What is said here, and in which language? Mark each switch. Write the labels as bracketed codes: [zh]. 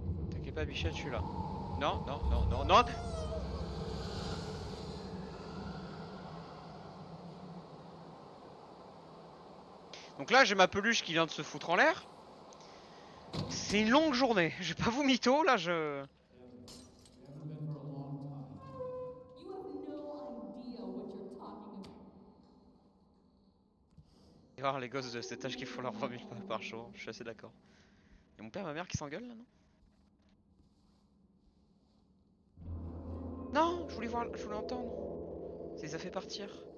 [fr] T'inquiète pas Bichette, je suis là. Non, non, non, non, non. Donc là, j'ai ma peluche qui vient de se foutre en l'air. C'est une longue journée. Je vais pas vous mytho, là, je... [en] You have no idea what you're talking about. [fr] Et voir les gosses de cet âge qui font leurs 20 000 pas par jour, je suis assez d'accord. Et mon père et ma mère qui s'engueulent là, non? Non, je voulais voir, je voulais entendre. Ça les a fait partir.